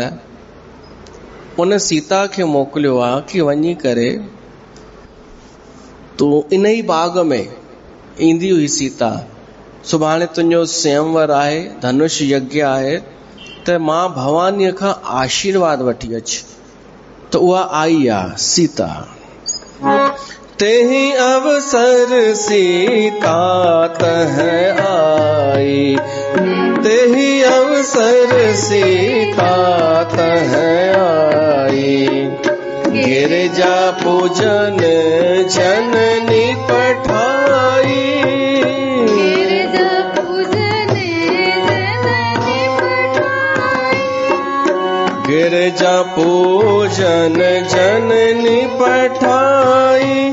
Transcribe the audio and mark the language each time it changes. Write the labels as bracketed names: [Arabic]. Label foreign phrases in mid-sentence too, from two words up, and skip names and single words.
[Sindhi] उन सीता खे मोकिलियो आहे कि वञी करे तूं इन ई बाग में ईंदी हुई सीता, सुभाणे तुंहिंजो स्वयंवर आहे, धनुष यज्ञ आहे, त मां भवानीअ खां आशीर्वाद वठी अच। त उहा आई आहे सीता। [Awadhi] तेहि अवसर सीता तह आई, तेहि अवसर सीता तह आई। गिरजा पूजन जननी पठाई, गिरजा पूजन जननी पठाई।